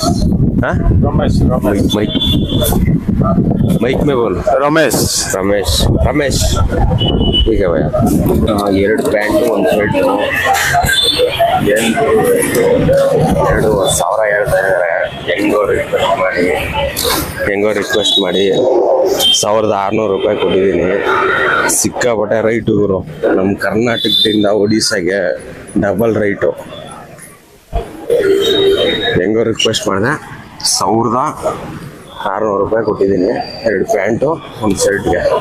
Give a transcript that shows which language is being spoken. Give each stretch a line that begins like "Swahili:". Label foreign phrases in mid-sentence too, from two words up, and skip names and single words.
Hindi: हाँ रमेश रमेश माइक में बोल रमेश रमेश रमेश ठीक है भैया
Kannada: ಎರಡು ಪ್ಯಾಂಟು ಒಂದು ಶರ್ಟು 2,000 ಹೇಳ್ತಾ ಇದ್ದಾರೆ ಹೆಂಗೋ ರಿಕ್ವೆಸ್ಟ್ ಮಾಡಿ 1,600 ರೂಪಾಯಿ ಕೊಟ್ಟಿದ್ದೀನಿ ಸಿಕ್ಕಾಪಟ್ಟೆ ರೈಟು ಇವರು ನಮ್ಮ ಕರ್ನಾಟಕದಿಂದ ಒಡಿಸ್ಸಾಗೆ ಡಬಲ್ ರೈಟು ಹೆಂಗೋ ರಿಕ್ವೆಸ್ಟ್ ಮಾಡಿದೆ 1,600 ರೂಪಾಯಿ ಕೊಟ್ಟಿದ್ದೀನಿ 2 ಪ್ಯಾಂಟು ಒಂದು ಶರ್ಟ್ಗೆ